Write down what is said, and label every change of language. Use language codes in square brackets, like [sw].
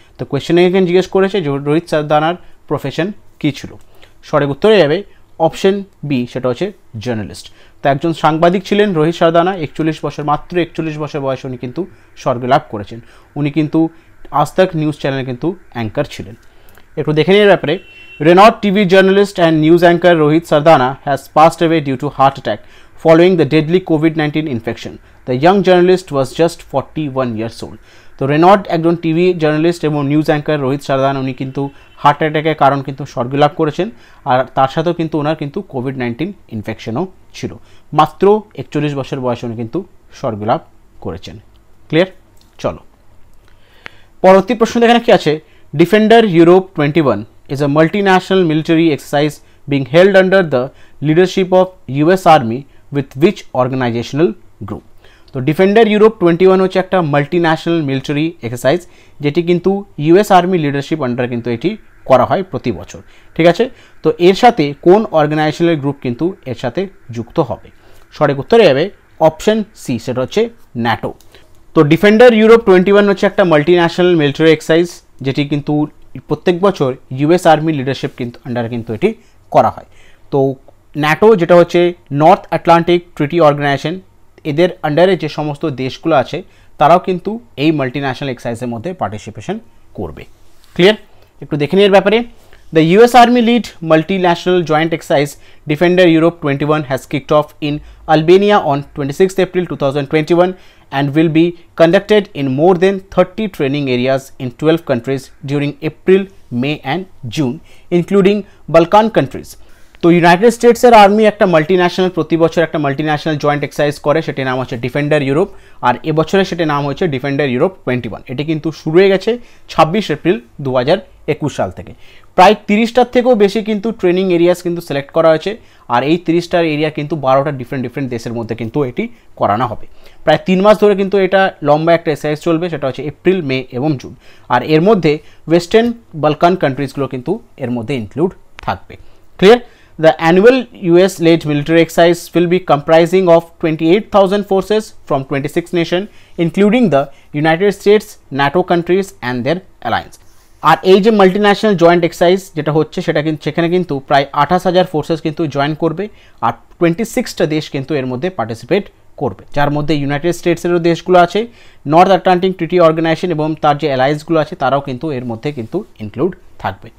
[bn] তো কোয়েশ্চেনে এখানে জিজ্ঞেস করেছে যে রোহিত সারদানার প্রফেশন কী ছিল? সঠিক উত্তরে যাবে অপশন বি, সেটা হচ্ছে জার্নালিস্ট। তো একজন সাংবাদিক ছিলেন রোহিত সারদানা। 41 বছর, মাত্র 41 বছর বয়সে উনি কিন্তু স্বর্গলাভ করেছেন। উনি কিন্তু আজ তাক নিউজ চ্যানেলে কিন্তু অ্যাঙ্কার ছিলেন। একটু দেখে নিয়ে ব্যাপারে। [en] Renowned TV journalist and news anchor Rohit Sardana has passed away due to heart attack following the deadly COVID-19 infection. The young journalist was just 41 years old. [bn] তো রেনড একজন টিভি জার্নালিস্ট এবং নিউজ অ্যাঙ্কার রোহিত সারদানা উনি কিন্তু heart অ্যাটাকের কারণ কিন্তু স্বর্গলাভ করেছেন, আর তার সাথেও কিন্তু ওনার কিন্তু কোভিড-19 ইনফেকশনও ছিল। মাত্র 41 বছর বয়সে উনি কিন্তু স্বর্গলাভ করেছেন। ক্লিয়ার? চলো পরবর্তী প্রশ্ন এখানে কি আছে। [en] Defender Europe 21 is a multinational military exercise being held under the leadership of US Army with which organizational group? [bn] তো ডিফেন্ডার ইউরোপ 21 হচ্ছে একটা মাল্টিন্যাশনাল মিলিটারি এক্সারসাইজ যেটি কিন্তু US আর্মি লিডারশিপ আন্ডার কিন্তু এটি করা হয় প্রতি বছর। ঠিক আছে? তো এর সাথে কোন অর্গানাইজেশনাল গ্রুপ কিন্তু এর সাথে যুক্ত হবে? সঠিক উত্তরে যাবে অপশন সি, সেটা হচ্ছে ন্যাটো। তো ডিফেন্ডার ইউরোপ 21 হচ্ছে একটা মাল্টিন্যাশনাল মিলিটারি এক্সারসাইজ যেটি কিন্তু প্রত্যেক বছর US আর্মি লিডারশিপ কিন্তু আন্ডারে কিন্তু এটি করা হয়। তো ন্যাটো যেটা হচ্ছে নর্থ আটলান্টিক ট্রিটি অর্গানাইজেশন, এদের আন্ডারে যে সমস্ত দেশগুলো আছে তারাও কিন্তু এই মাল্টিন্যাশনাল এক্সারসাইজের মধ্যে পার্টিসিপেশন করবে। ক্লিয়ার? একটু দেখে নিয়ে ব্যাপারে। [en] The US Army lead multinational joint exercise Defender Europe 21 has kicked off in Albania on 26th April 2021 and will be conducted in more than 30 training areas in 12 countries during April, May and June, including Balkan countries. [bn] তো United স্টেটসের army একটা multinational প্রতি বছর একটা multinational joint exercise করে, সেটির নাম হচ্ছে defender Europe, আর এবছরে সেটির নাম হচ্ছে ডিফেন্ডার ইউরোপ 21। এটি কিন্তু শুরু হয়ে গেছে 26 এপ্রিল 2021 সাল থেকে। প্রায় 30টার থেকেও বেশি কিন্তু ট্রেনিং এরিয়াস কিন্তু সিলেক্ট করা হয়েছে, আর এই 30টার এরিয়া কিন্তু 12টা ডিফারেন্ট দেশের মধ্যে কিন্তু এটি করানো হবে। প্রায় 3 মাস ধরে কিন্তু এটা লম্বা একটা এক্সারসাইজ চলবে, সেটা হচ্ছে এপ্রিল, মে এবং জুন। আর এর মধ্যে ওয়েস্টার্ন বালকান কান্ট্রিজগুলো কিন্তু এর মধ্যে ইনক্লুড থাকবে। Clear? [en] The annual US-led military exercise will be comprising of 28,000 forces from 26 nations, including the United States, NATO countries and their alliance. [bn] আর এই যে মাল্টিন্যাশনাল জয়েন্ট এক্সারসাইজ যেটা হচ্ছে সেটা কিন্তু সেখানে কিন্তু প্রায় 28,000 ফোর্সেস কিন্তু জয়েন করবে, আর 26টা দেশ কিন্তু এর মধ্যে পার্টিসিপেট করবে, যার মধ্যে ইউনাইটেড স্টেটসেরও দেশগুলো আছে, নর্থ আটলান্টিক ট্রিটি অর্গানাইজেশন এবং তার যে অ্যালায়েন্সগুলো আছে তারাও কিন্তু এর মধ্যে কিন্তু ইনক্লুড থাকবে।